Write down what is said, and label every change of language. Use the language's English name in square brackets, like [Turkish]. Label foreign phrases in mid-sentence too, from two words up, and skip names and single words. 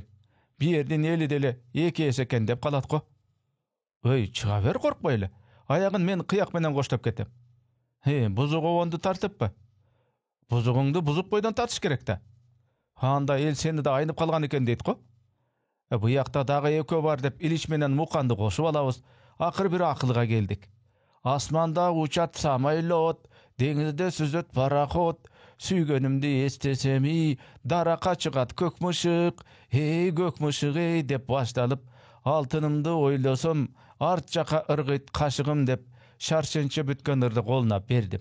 [Kyrgyz] Биердин эли деле 2 эсе экен деп калат го. Чыга бер, коркпой эле. Аягын мен кыяк менен коштоп кетем. Бузук обонду тартыппы? Бузугуңду бузук бойдон тартыш керек да. Анда эл сени да айнып калган экен дейт го. Bu yakta dağı ekö бар деп Илич менен Муканды кошуп алабыз. Акыр бир акылга келдик. Асманда учат самолет, деңизде сүзөт пароход, сүйгөнүмдү эстесем, даракка чыгат көк мышык, эй көк мышык эй деп башталып, алтынымды ойлосом, арт жака ыргыйт кашыгым деп шаршенче бүткөн ырды колуна бердим.